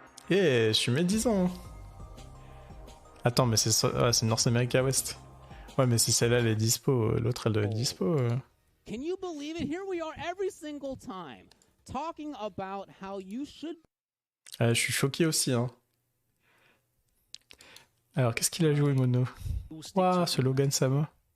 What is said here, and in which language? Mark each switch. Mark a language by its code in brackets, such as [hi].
[fr] Je suis médisant. Attends, mais c'est North America West. Ouais, mais si celle-là elle est dispo, l'autre elle doit être dispo. [en] Can you believe it? Here we are every single time talking about how you should. [fr] Je suis choqué aussi, hein. Alors, qu'est-ce qu'il a joué, Mono? Waouh, ce Logan Sama.